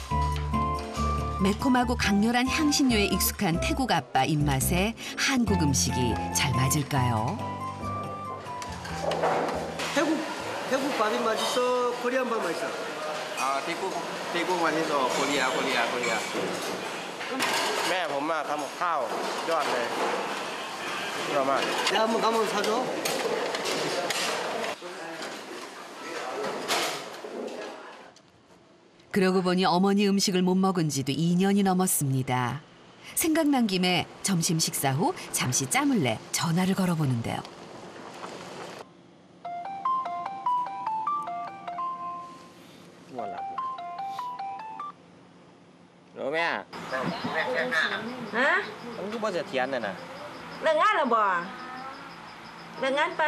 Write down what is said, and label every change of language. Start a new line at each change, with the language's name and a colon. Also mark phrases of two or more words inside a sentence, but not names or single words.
Korean: 매콤하고 강렬한 향신료에 익숙한 태국 아빠 입맛에 한국 음식이 잘 맞을까요? 태국 밥이 맛있어? 코리안 밥 맛있어? 태국 맛있어. 코리아.
Thai: แม่ผมมาทำกับข้าวยอดเลยยอดมาก
Korean: 내가 한번 가면 사줘? 그러고 보니 어머니 음식을 못 먹은 지도 2년이 넘었습니다. 생각난 김에 점심 식사 후 잠시 짬을 내 전화를 걸어보는데요.
Thai: แม่ ฮะ ผมก็บ่เสถียรน่ะนะ เลิกงานแล้วบ่เลิกงานไป